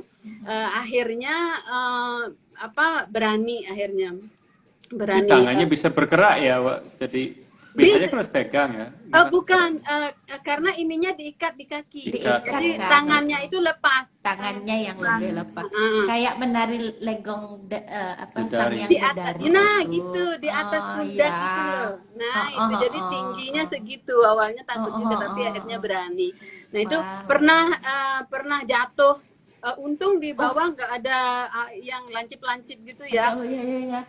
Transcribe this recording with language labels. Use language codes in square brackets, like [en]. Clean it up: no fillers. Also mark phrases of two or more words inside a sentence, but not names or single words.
[id] Akhirnya berani. Tangannya bisa bergerak ya, Wak. Jadi Biasanya harus pegang ya. Gimana? Bukan, karena ininya diikat di kaki. Diikat. Jadi Kan? tangannya itu lepas. Tangannya yang lebih lepas. Heeh. Kayak menari legong sang Dedari. yang Di atas, dedari nah itu. gitu, di atas Oh, pundak iya. gitu loh. Nah Oh, itu oh, jadi oh, tingginya oh. segitu. Awalnya takut Oh, juga, oh, tapi oh, akhirnya oh. berani. Nah itu Wah, pernah jatuh. Untung di oh, bawah nggak ada yang lancip-lancip gitu ya. oh, iya, iya, iya.